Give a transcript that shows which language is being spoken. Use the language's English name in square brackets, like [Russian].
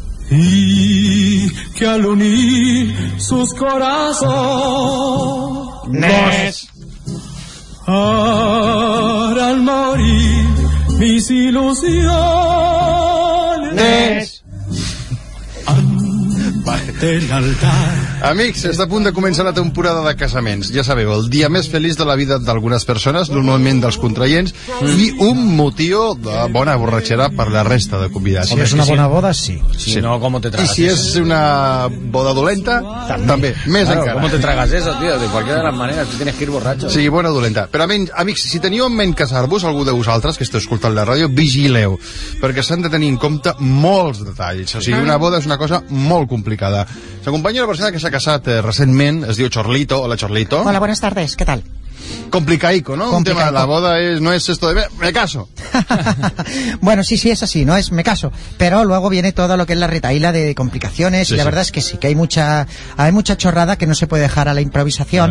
[Spanish] Y que al unir sus corazones harán morir mis ilusiones. [Catalan] Amics, està a punt de començar la temporada de casaments. Ja sabeu, el dia més feliç de la vida d'algunes persones, normalment dels contraients, i un motiu de bona borratxera per la resta de convidats. Si és una bona boda, sí. Si no, com te tragues? I si és una boda dolenta, també. Més encara. Com te tragues eso, tío? De qualsevol de les maneres, [Spanish] tu tienes que ir [Catalan] borratxo. Sí, bona o dolenta. Però, amics, si teniu en ment casar-vos, algú de vosaltres que esteu escoltant la ràdio, vigileu, perquè s'han de tenir en compte molts detalls. O sigui, una boda és una cosa molt complicada. S'acompanya la persona que s'ha casat recentment, es diu Chorlito. Hola, Chorlito. [Spanish] Hola, buenas tardes, ¿qué tal? Complicaico, ¿no? Complicaico. Un tema, la boda es, no es esto de me caso. Bueno, sí, sí, es así, no es me caso. Pero luego viene todo lo que es la retahíla de complicaciones. Sí, y la verdad es que sí, que hay mucha chorrada que no se puede dejar a la improvisación.